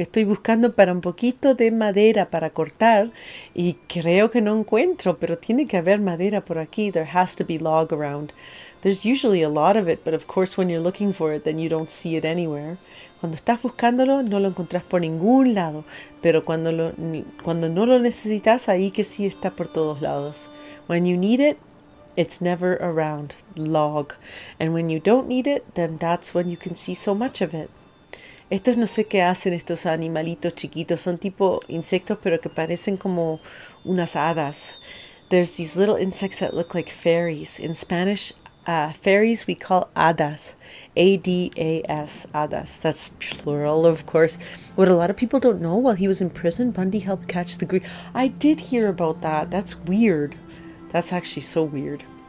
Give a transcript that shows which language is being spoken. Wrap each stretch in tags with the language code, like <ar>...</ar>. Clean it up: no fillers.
<es>Estoy buscando para un poquito de madera para cortar y creo que no encuentro, pero tiene que haber madera por aquí.</es> <en>There has to be log around. There's usually a lot of it, but of course when you're looking for it, then you don't see it anywhere.</en> <es>Cuando estás buscándolo, no lo encontrás por ningún lado, pero cuando no lo necesitas, ahí que sí está por todos lados.</es> <en>When you need it, it's never around. Log. And when you don't need it, then that's when you can see so much of it.</en> <es>Estos no sé qué hacen estos animalitos chiquitos. Son tipo insectos, pero que parecen como unas hadas.</es> <en>There's these little insects that look like fairies. In Spanish, fairies we call hadas. A-D-A-S, hadas. That's plural, of course. What a lot of people don't know, while he was in prison, Bundy helped catch the green. I did hear about that. That's weird. That's actually so weird.</en>